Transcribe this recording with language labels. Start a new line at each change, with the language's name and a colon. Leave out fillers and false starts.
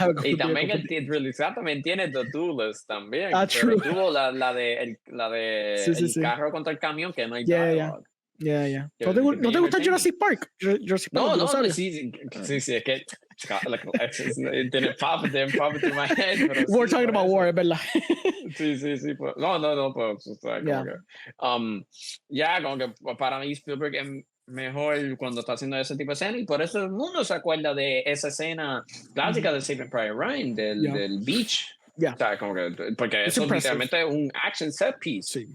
Spanish: Y también el Ridley Scott también tiene The Duelist también.
English: True.
Spanish: Tuvo la de el carro contra el camión, que no hay dialogue.
English: Yeah.
Spanish: ¿No te gusta Jurassic Park? No, sí, es que
English: it didn't pop into my head. We're talking about war,
Spanish: es verdad. Sí. Pues, no, pues, o sea, como que, como que para mí Spielberg es mejor cuando está haciendo ese tipo de escena, y por eso el mundo se acuerda de esa escena clásica de Saving Private Ryan, del beach. O sea, como que, porque eso es literalmente un action set piece. Sí.